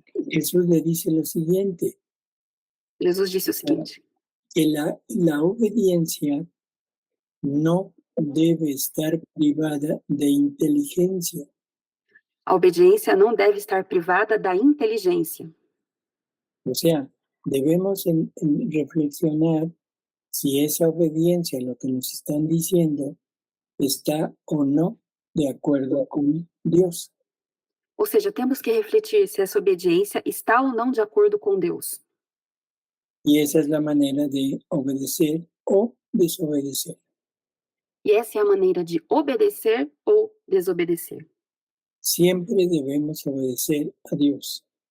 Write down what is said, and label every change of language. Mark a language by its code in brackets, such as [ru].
[es] Jesús le dice lo siguiente, [pt] Jesus disse o seguinte: [es] que la obediencia no debe estar privada de inteligencia. [pt] a obediência não deve estar privada da inteligência. [es] O sea, debemos reflexionar si esa obediencia, lo que nos están diciendo, está o no de acuerdo con Dios. [pt] Ou seja, temos que refletir se essa obediência está ou não de acordo com Deus. [es] Y esa es la manera de obedecer o desobedecer. [pt] E essa é a maneira de obedecer ou desobedecer. [es] Siempre debemos obedecer a Dios,